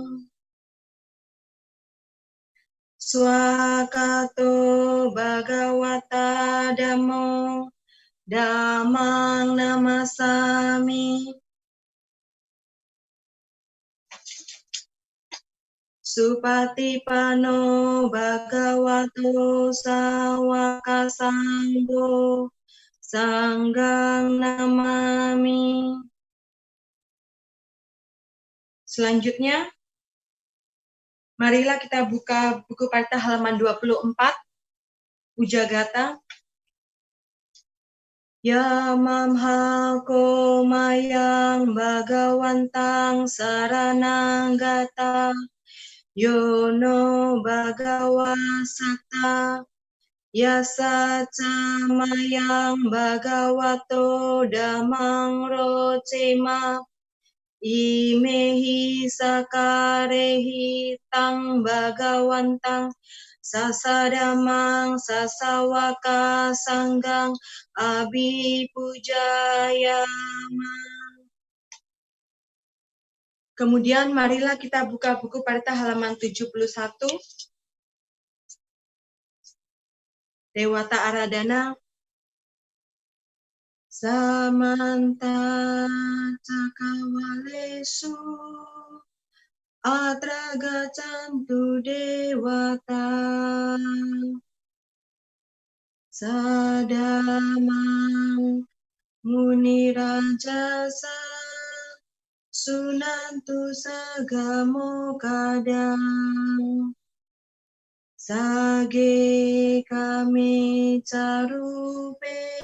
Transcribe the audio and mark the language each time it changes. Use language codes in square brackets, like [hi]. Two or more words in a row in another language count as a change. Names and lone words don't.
[pi] Swakato Bhagawata Dhammo Dhammang Namasami Supatipano Bhagavato Sawaka Sangho Sanggang namami. [id] Selanjutnya, marilah kita buka buku parita halaman 24, Ujagata. [pi] Yamamhako mayang bhagawantang saranang gata yono bhagawa satta yasa camayang bhagavato dhammang rocema imehi sakarehi tang bhagawantang sasadamang sasawaka sanggang abhipujayama. [id] Kemudian marilah kita buka buku parita halaman 71. Dewata Aradhana. [pi] Samanta cakawalesu atra gacantu dewata sadamang munirajasa sunantu sagamo kadang sage kami carupe